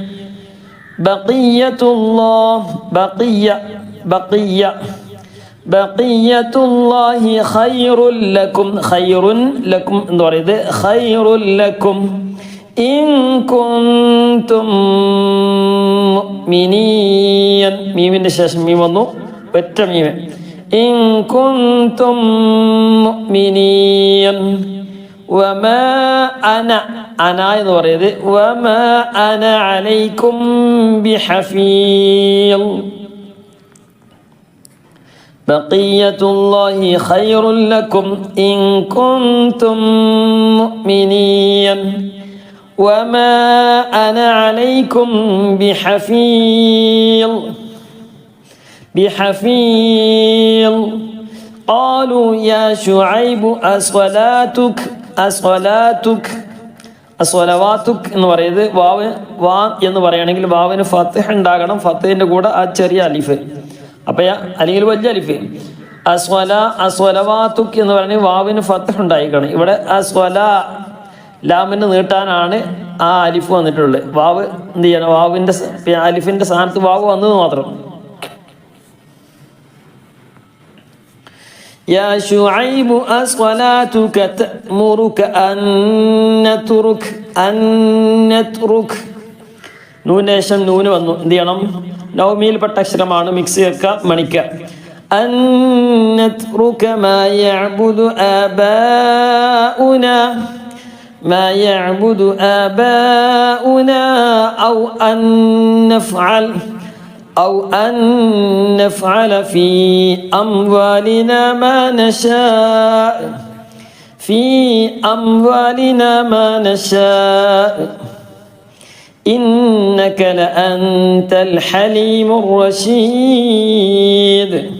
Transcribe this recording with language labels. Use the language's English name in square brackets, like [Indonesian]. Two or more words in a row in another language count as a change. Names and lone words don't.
[Arabic] بقية الله خير لكم إن كنتم مؤمنين. [Malayalam] മീമിൻ്റെ ശേഷം മീം വന്നു, ഒറ്റ മീമ്. [Arabic] إن كنتم مؤمنين وما أنا [Malayalam] എന്ന് പറയുന്നത് [Arabic] وما أنا عليكم بحفيظ. بقية الله خير لكم إن كنتم مؤمنين وما أنا عليكم بحفيظ. قالوا يا شعيب [Malayalam] അസ്വലവാതുക് എന്ന് പറയുന്നത് വാ എന്ന് പറയുകയാണെങ്കിൽ വാവിന് ഫത്ഹ് ഉണ്ടാകണം. ഫത്ഹിൻ്റെ കൂടെ ആ ചെറിയ അലിഫ്, അപ്പം അല്ലെങ്കിൽ വലിയ അലിഫ്. അസ്വലവാതുക് എന്ന് പറയുന്നത് വാവിന് ഫത്ഹ് ഉണ്ടായിക്കണം. ഇവിടെ ലാമിന് നീട്ടാനാണ് ആ അലിഫ് വന്നിട്ടുള്ളത്. വാവ് എന്ത് ചെയ്യണം? വാവിൻ്റെ അലിഫിൻ്റെ സ്ഥാനത്ത് വാവ് വന്നത് മാത്രം. [Arabic] يا شعيب أصلاتك تأمرك أن نترك [Malayalam] നൂന് ശേഷം നൂന് വന്നു. എന്ത് ചെയ്യണം? നൗമിയിൽപ്പെട്ട അക്ഷരമാണ്. മിക്സ് വെക്കുക, മണിക്കുക. [Arabic] أن نترك ما يعبد آباؤنا أو أن نفعل في أموالنا ما نشاء إنك لأنت الحليم الرشيد.